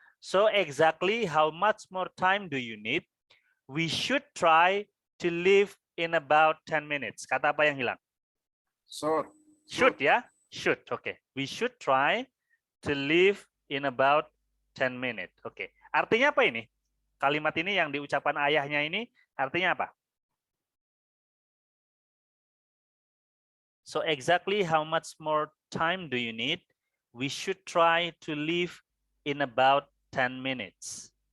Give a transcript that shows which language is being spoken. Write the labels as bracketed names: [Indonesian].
[English] So exactly how much more time do you need? We should try to leave in about 10 minutes. [Indonesian] Kata apa yang hilang? [English] Should [Indonesian] ya? Should. Oke. [English] We should try to leave in about 10 minutes. [Indonesian] Oke. Artinya apa ini? Kalimat ini yang diucapkan ayahnya ini artinya apa? [English] So exactly how much more time do you need? We should try to leave in about 10 minutes.